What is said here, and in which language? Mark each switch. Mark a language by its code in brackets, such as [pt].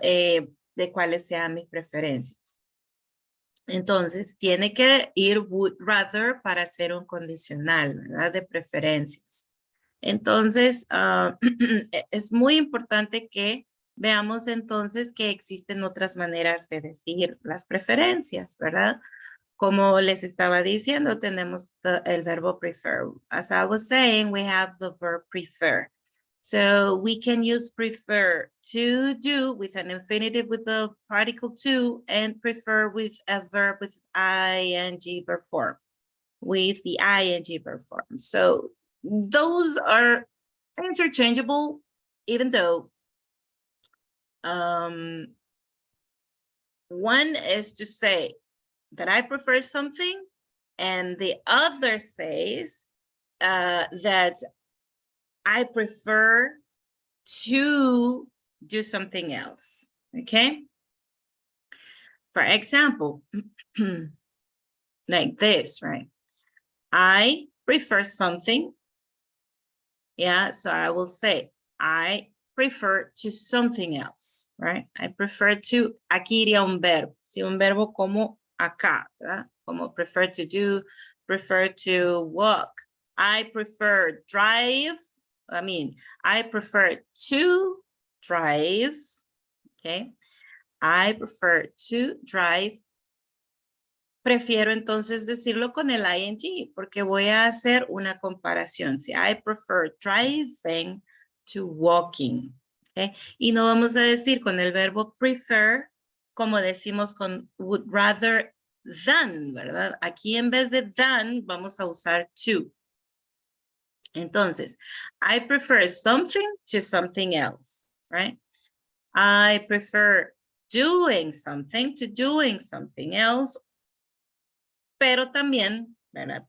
[es] De cuáles sean mis preferencias. Entonces, tiene que ir [en] would rather [es] para hacer un condicional, ¿verdad? De preferencias. Entonces, es muy importante que veamos entonces que existen otras maneras de decir las preferencias, ¿verdad? Como les estaba diciendo, tenemos el verbo prefer. [en] As I was saying, we have the verb prefer. So we can use prefer to do with an infinitive with the particle to, and prefer with a verb with ing verb form, with the ing verb form. So those are interchangeable, even though one is to say that I prefer something, and the other says that I prefer to do something else, okay? For example, like this, right? I prefer something. Yeah, so I will say, I prefer to something else, right? I prefer to, [es] aquí iría un verbo, sí, un verbo como acá, ¿verdad? Como [en] prefer to do, prefer to walk. I prefer drive. I prefer to drive, okay? I prefer to drive. [es] Prefiero entonces decirlo con el ing, porque voy a hacer una comparación. ¿Sí? [en] I prefer driving to walking, okay? [es] Y no vamos a decir con el verbo prefer, como decimos con [en] would rather than, [es] ¿verdad? Aquí en vez de than, vamos a usar to. Entonces, [en] I prefer something to something else, right? I prefer doing something to doing something else, [es] pero también, ¿verdad?